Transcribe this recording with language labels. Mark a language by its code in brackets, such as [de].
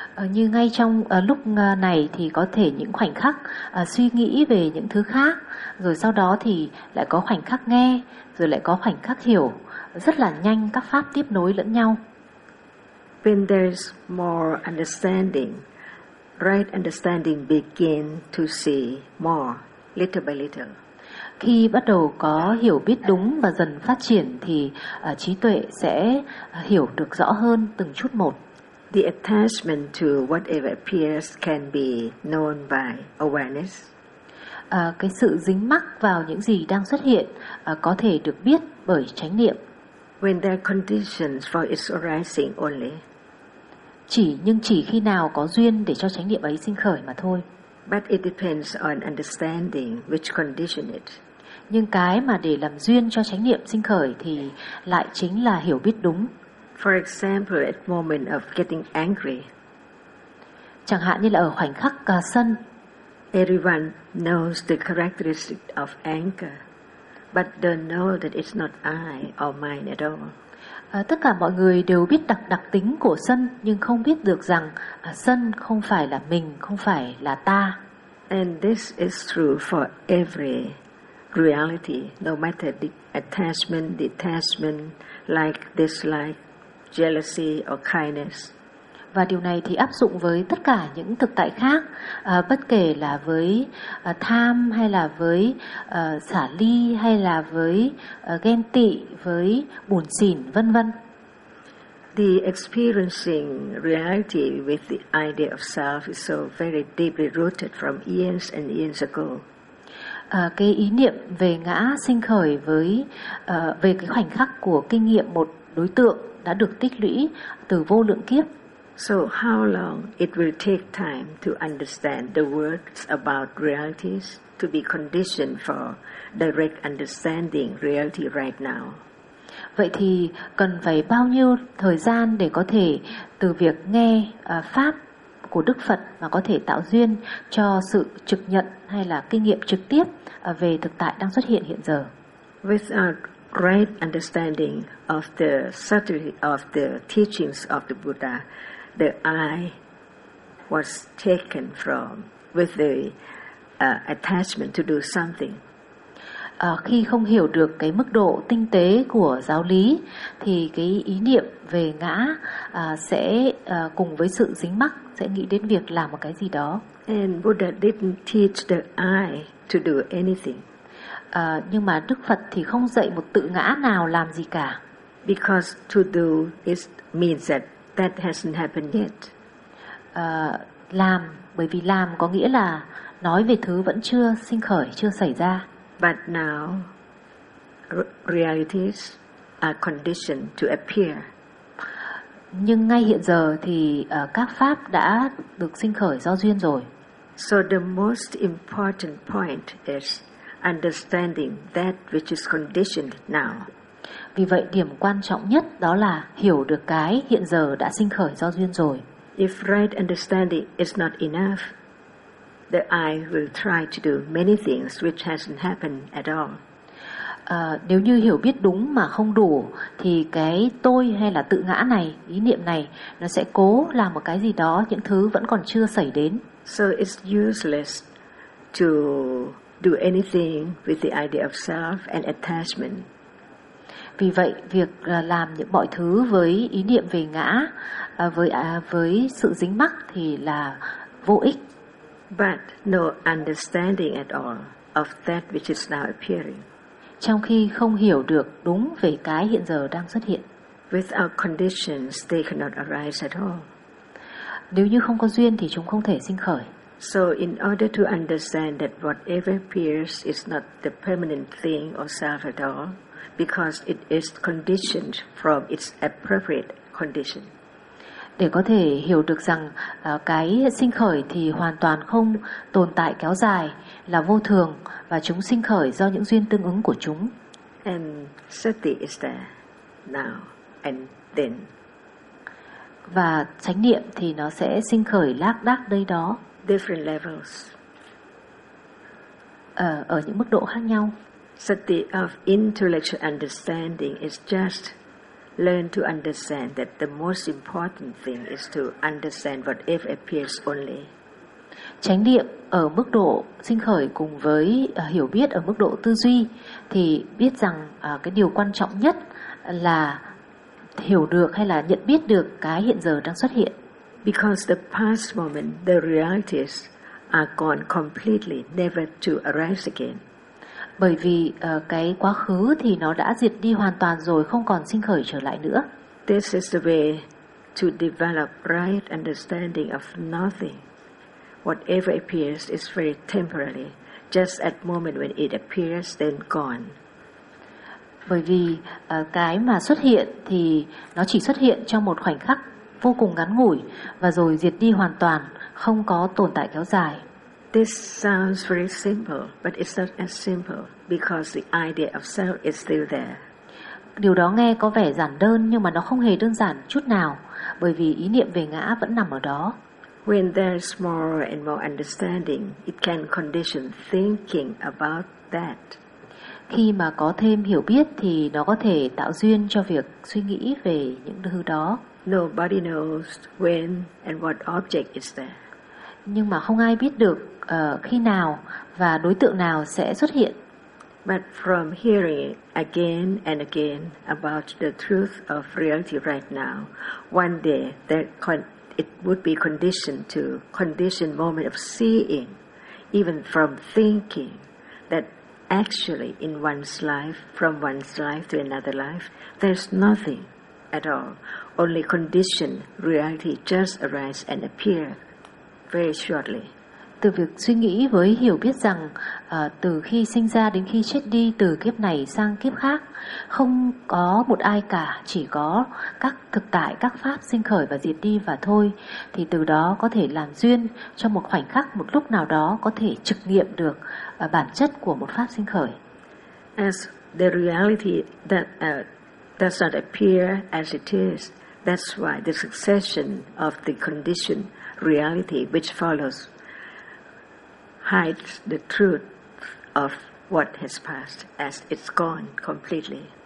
[vi] Như ngay trong lúc này thì có thể những khoảnh khắc suy nghĩ về những thứ khác, rồi sau đó thì lại có khoảnh khắc nghe, rồi lại có khoảnh khắc hiểu, rất là nhanh các pháp tiếp nối lẫn nhau. [en] When there's more understanding, right understanding begin to see more, little by little. [vi] Khi bắt đầu có hiểu biết đúng và dần phát triển thì trí tuệ sẽ hiểu được rõ hơn từng chút một. [en] The attachment to whatever appears can be known by awareness. [vi] Cái sự dính mắc vào những gì đang xuất hiện có thể được biết bởi chánh niệm. [en] When there are conditions for its arising only. [vi] Chỉ khi nào có duyên để cho chánh niệm ấy sinh khởi mà thôi. [en] But it depends on understanding which condition it. [vi] Nhưng cái mà để làm duyên cho chánh niệm sinh khởi thì lại chính là hiểu biết đúng. [en] For example, at moment of getting angry. [vi] Chẳng hạn như là ở khoảnh khắc sân. [en] Everyone knows the characteristic of anger, but don't know that it's not I or mine at all. [vi] Tất cả mọi người đều biết đặc tính của sân, nhưng không biết được rằng sân không phải là mình, không phải là ta. [en] And this is true for every reality, no matter the attachment, detachment, like, dislike, jealousy or kindness. [vi] Và điều này thì áp dụng với tất cả những thực tại khác, bất kể là với tham hay là với xả ly hay là với ghen tị, với buồn xỉn, vân vân. [en] The experiencing reality with the idea of self is so very deeply rooted from eons and eons ago. [vi] Cái ý niệm về ngã sinh khởi với về cái khoảnh khắc của kinh nghiệm một đối tượng đã được tích lũy từ vô lượng kiếp. [en] So how long it will take time to understand the words about realities to be conditioned for direct understanding reality right now? [vi] Vậy thì cần phải bao nhiêu thời gian để có thể từ việc nghe pháp của Đức Phật mà có thể tạo duyên cho sự trực nhận hay là kinh nghiệm trực tiếp về thực tại đang xuất hiện hiện giờ? [en] Without right understanding of the subtlety of the teachings of the Buddha, the I was taken from with the attachment to do something. [vi] Khi không hiểu được cái mức độ tinh tế của giáo lý thì cái ý niệm về ngã sẽ cùng với sự dính mắc sẽ nghĩ đến việc làm một cái gì đó. [en] And Buddha didn't teach the I to do anything. [vi] Nhưng mà Đức Phật thì không dạy một tự ngã nào làm gì cả. [en] Because to do is means that that hasn't happened yet. [vi] Làm, bởi vì làm có nghĩa là nói về thứ vẫn chưa sinh khởi, chưa xảy ra. [en] But now realities are conditioned to appear. [vi] Nhưng ngay hiện giờ thì các pháp đã được sinh khởi do duyên rồi. [en] So the most important point is understanding that which is conditioned now. [vi] Vì vậy điểm quan trọng nhất đó là hiểu được cái hiện giờ đã sinh khởi do duyên rồi. [en] If right understanding is not enough, the I will try to do many things which hasn't happened at all. [vi] Nếu như hiểu biết đúng mà không đủ thì cái tôi hay là tự ngã này, ý niệm này, nó sẽ cố làm một cái gì đó, những thứ vẫn còn chưa xảy đến. [en] So it's useless to do anything with the idea of self and attachment. [vi] Vì vậy việc làm những mọi thứ với ý niệm về ngã, với sự dính mắc thì là vô ích. [en] But no understanding at all of that which is now appearing. [vi] Trong khi không hiểu được đúng về cái hiện giờ đang xuất hiện. [en] Without conditions, they cannot arise at all. [vi] Nếu như không có duyên thì chúng không thể sinh khởi. [en] So in order to understand that whatever appears is not the permanent thing or self at all, because it is conditioned from its appropriate condition. [vi] để có thể hiểu được rằng cái sinh khởi thì hoàn toàn không tồn tại kéo dài, là vô thường, và chúng sinh khởi do những duyên tương ứng của chúng. [en] And sati is there now and then. [vi] Và chánh niệm thì nó sẽ sinh khởi lác đác đây đó. [en] Different levels. [vi] Ở những mức độ khác nhau. [en] Sati of intellectual understanding is just learn to understand that the most important thing is to understand whatever appears only. [vi] Chánh niệm ở mức độ sinh khởi cùng với hiểu biết ở mức độ tư duy thì biết rằng cái điều quan trọng nhất là hiểu được hay là nhận biết được cái hiện giờ đang xuất hiện. [en] Because the past moment, the realities are gone completely, never to arise again. [vi] Bởi vì cái quá khứ thì nó đã diệt đi hoàn toàn rồi, không còn sinh khởi trở lại nữa. [en] This is the way to develop right understanding of nothing. Whatever appears is very temporary, just at moment when it appears, then gone. [vi] Bởi vì cái mà xuất hiện thì nó chỉ xuất hiện trong một khoảnh khắc vô cùng ngắn ngủi và rồi diệt đi hoàn toàn, không có tồn tại kéo dài. [en] This sounds very simple, but it's not as simple because the idea of self is still there. [vi] Điều đó nghe có vẻ giản đơn nhưng mà nó không hề đơn giản chút nào, bởi vì ý niệm về ngã vẫn nằm ở đó. [en] When there's more and more understanding, it can condition thinking about that. [vi] Khi mà có thêm hiểu biết thì nó có thể tạo duyên cho việc suy nghĩ về những thứ đó. [en] Nobody knows when and what object is there. [vi] Nhưng mà không ai biết được khi nào và đối tượng nào sẽ xuất hiện. [en] But from hearing again and again about the truth of reality right now, one day that it would be conditioned to condition moment of seeing, even from thinking, that actually in one's life, from one's life to another life, there's nothing at all. Only conditioned reality just arises and appears. Very shortly. [vi] Từ việc suy nghĩ với hiểu biết rằng từ khi sinh ra đến khi chết đi, từ kiếp này sang kiếp khác, không có một ai cả, chỉ có các thực tại, các pháp sinh khởi và diệt đi và thôi, thì từ đó có thể làm duyên cho một khoảnh khắc, một lúc nào đó có thể trực nghiệm được bản chất của một pháp sinh khởi. [en] As the reality that does not appear as it is, that's why the succession of the condition reality which follows hides the truth of what has passed as it's gone completely.